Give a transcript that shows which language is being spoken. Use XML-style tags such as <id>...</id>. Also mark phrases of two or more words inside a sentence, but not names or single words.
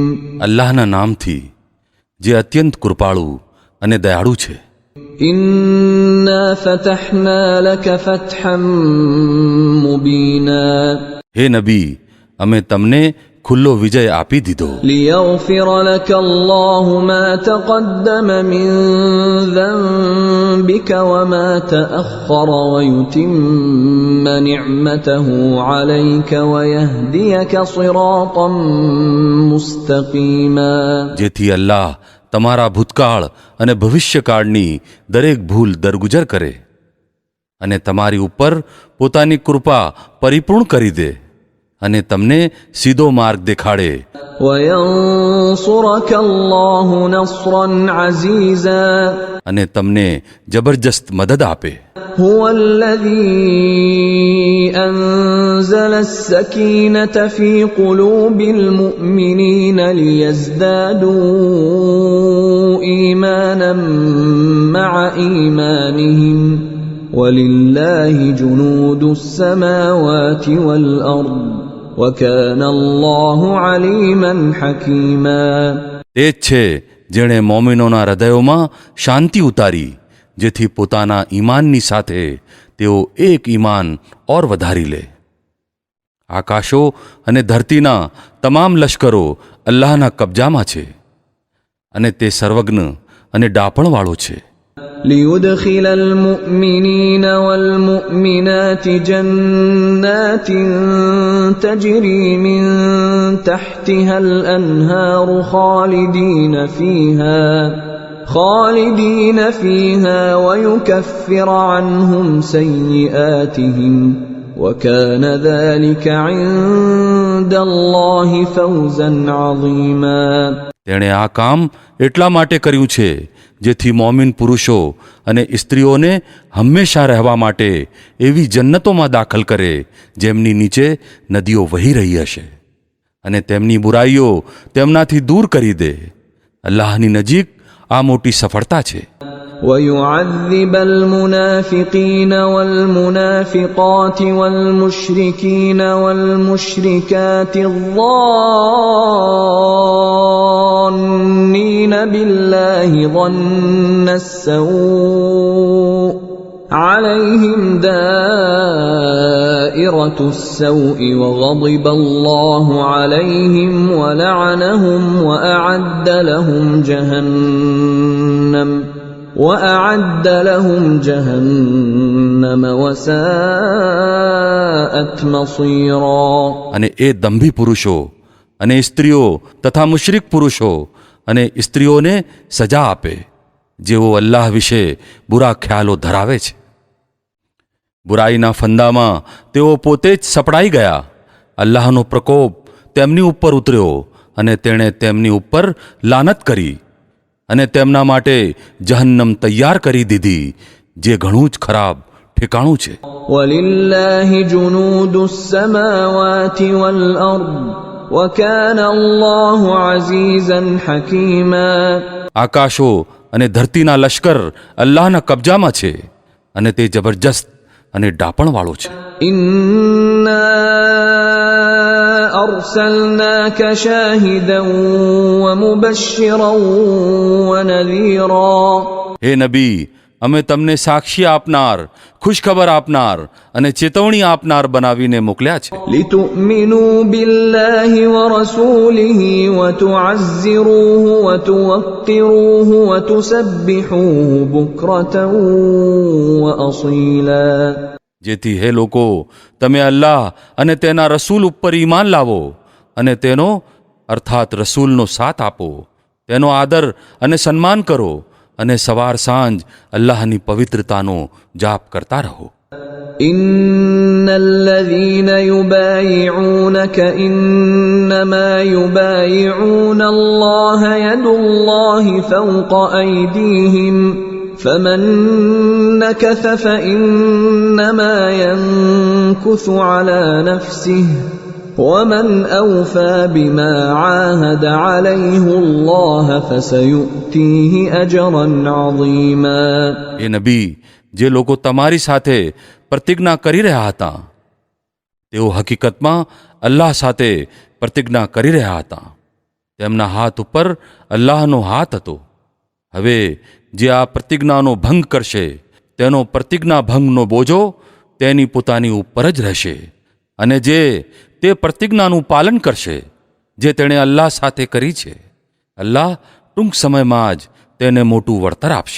<gu>અલ્લાહના નામથી જે અત્યંત કૃપાળુ અને દયાળુ છે.</gu> <ar>إنا فتحنا لك فتحا مبينا.</ar> <gu>હે નબી, અમે તમને ખુલ્લો વિજય આપી દીધો.</gu> <ar>ليغفر لك الله ما تقدم من ذنبك وما تأخر ويتم نعمته عليك ويهديك صراطا مستقيما.</ar> <gu>જેથી અલ્લાહ તમારા ભૂતકાળ અને ભવિષ્યકાળની દરેક ભૂલ દરગુજર કરે અને તમારી ઉપર પોતાની કૃપા પરિપૂર્ણ કરી દે અને તમને સીધો માર્ગ દેખાડે.</gu> <ar>وينصرك الله نصرا عزيزا.</ar> <gu>અને તમને જબરજસ્ત મદદ આપે.</gu> <ar>هو الذي أنزل السكينة في قلوب المؤمنين ليزدادوا إيمانا مع إيمانهم ولله جنود السماوات والأرض وكان الله عليما حكيما.</ar> <gu>તે જ છે જેણે મોમિનોના હૃદયોમાં શાંતિ ઉતારી, જેથી પોતાના ઈમાનની સાથે તેઓ એક ઈમાન ઓર વધારી લે. આકાશો અને ધરતીના તમામ લશ્કરો અલ્લાહના કબજામાં છે અને તે સર્વજ્ઞ અને ડાપણવાળો છે.</gu> <ar>ليدخل المؤمنين والمؤمنات جنات تجري من تحتها الأنهار خالدين فيها ويكفر عنهم سيئاتهم وكان ذلك عند الله فوزا عظيما.</ar> <gu>તેણે આ કામ એટલા માટે કર્યું છે જેથી મોમિન પુરુષો અને સ્ત્રીઓને હંમેશા રહેવા માટે એવી જન્નતોમાં દાખલ કરે જેમની નીચે નદીઓ વહી રહી હશે અને તેમની બુરાઈઓ તેમનાથી દૂર કરી દે. અલ્લાહની નજીક આ મોટી સફળતા છે.</gu> <ar>ويعذب المنافقين والمنافقات والمشركين والمشركات الظانين بالله ظن السوء عليهم دائرة السوء وغضب الله عليهم ولعنهم وأعد لهم جهنم وساءت مصيرا.</ar> <gu>અને એ દંભી પુરુષો અને સ્ત્રીઓ તથા મુશરિક પુરુષો અને સ્ત્રીઓને સજા આપે જેઓ અલ્લાહ વિશે બુરા ખ્યાલો ધરાવે છે. બુરાઈના ફંદામાં તેઓ પોતે જ સપડાઈ ગયા. અલ્લાહનો પ્રકોપ તેમની ઉપર ઉતર્યો અને તેણે તેમની ઉપર લાનત કરી અને તેમના માટે જહન્નમ તૈયાર કરી દીધી જે ઘણું જ ખરાબ ઠેકાણું છે.</gu> <ar>وَلِلَّهِ جُنُودُ السَّمَاوَاتِ وَالْأَرْضِ وَكَانَ اللَّهُ عَزِيزًا حَكِيمًا.</ar> <gu>આકાશો અને ધરતીના લશ્કર અલ્લાહના કબજામાં છે અને તે જબરજસ્ત અને ડાપણવાળો છે.</gu> <ar>أرسلناك شاهدا ومبشرا ونذيرا.</ar> <gu>હે નબી, અમે તમને સાક્ષી આપનાર, ખુશખબર આપનાર અને ચેતવણી આપનાર બનાવીને મોકલ્યા છે.</gu> <ar>لتؤمنوا بالله ورسوله وتعزروه وتوقروه وتسبحوه بكرة وأصيلا.</ar> <gu>જેથી હે લોકો, તમે અલ્લાહ અને તેના રસૂલ ઉપર ઈમાન લાવો અને તેનો અર્થાત રસૂલનો સાથ આપો, તેનો આદર અને સન્માન કરો અને સવાર સાંજ અલ્લાહની પવિત્રતાનો જાપ કરતા રહો.</gu> <ar>إن الذين يبايعونك إنما يبايعون الله يد الله فوق أيديهم فمن نكث فإنما ينكث على نفسه ومن أوفى بما عاهد عليه الله فسيؤتيه أجرا عظيما.</ar> <gu>એ નબી, જે લોકો તમારી સાથે પ્રતિજ્ઞા કરી રહ્યા હતા. તેઓ હકીકતમાં અલ્લાહ સાથે પ્રતિજ્ઞા કરી રહ્યા હતા. તેમના હાથ ઉપર અલ્લાહનો હાથ હતો. હવે જે આ પ્રતિજ્ઞાનો ભંગ કરશે તેનો પ્રતિજ્ઞા ભંગનો બોજો તેની પોતાની ઉપર જ રહેશે, અને જે તે પ્રતિજ્ઞાનું પાલન કરશે જે તેણે અલ્લાહ સાથે કરી છે, અલ્લાહ ટૂંક સમયમાં જ તેને મોટું વળતર આપશે.</gu>